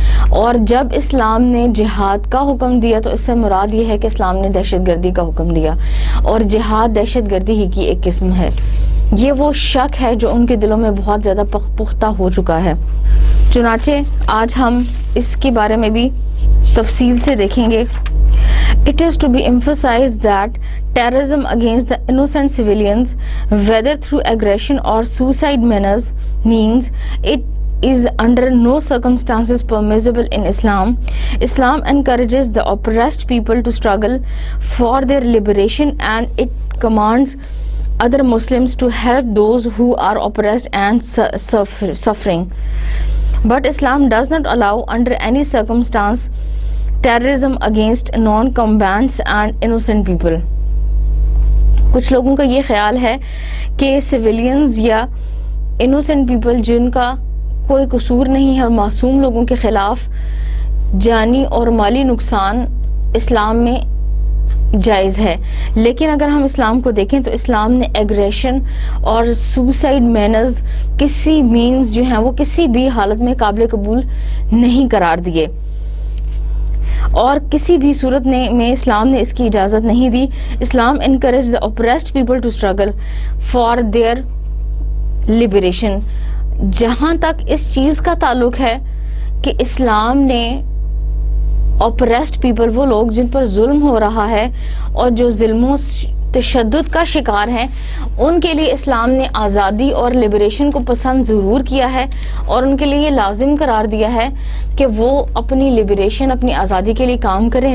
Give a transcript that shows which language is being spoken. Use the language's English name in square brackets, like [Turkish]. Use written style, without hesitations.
[Urdu] اور جب اسلام نے جہاد کا حکم دیا تو اس سے مراد یہ ہے کہ اسلام نے دہشت گردی کا حکم دیا, اور جہاد دہشت گردی ہی کی ایک قسم ہے. یہ وہ شک ہے جو ان کے دلوں میں بہت زیادہ پختہ ہو چکا ہے. چنانچہ آج ہم اس کے بارے میں بھی تفصیل سے دیکھیں گے. [English] It is to be emphasized that terrorism against the innocent civilians, whether through aggression or suicide means it is under no circumstances permissible in Islam. Islam encourages the oppressed people to struggle for their liberation, and it commands other Muslims to help those who are oppressed and suffering. But Islam does not allow under any circumstance terrorism against non-combatants and innocent people. [Urdu] کچھ لوگوں کا یہ خیال ہے کہ civilians یا [English] innocent people [Urdu] جن کا کوئی قصور نہیں ہے, معصوم لوگوں کے خلاف جانی اور مالی نقصان اسلام میں جائز ہے. لیکن اگر ہم اسلام کو دیکھیں تو اسلام نے ایگریشن اور سوسائڈ مینرز کسی مینز جو ہیں وہ کسی بھی حالت میں قابل قبول نہیں قرار دیے, اور کسی بھی صورت میں اسلام نے اس کی اجازت نہیں دی. [English] Islam encourage the oppressed people to struggle for their liberation. [Urdu] جہاں تک اس چیز کا تعلق ہے کہ اسلام نے [English] oppressed people, [Urdu] وہ لوگ جن پر ظلم ہو رہا ہے اور جو ظلم و تشدد کا شکار ہیں, ان کے لیے اسلام نے آزادی اور لبریشن کو پسند ضرور کیا ہے, اور ان کے لیے یہ لازم قرار دیا ہے کہ وہ اپنی لبریشن, اپنی آزادی کے لیے کام کریں.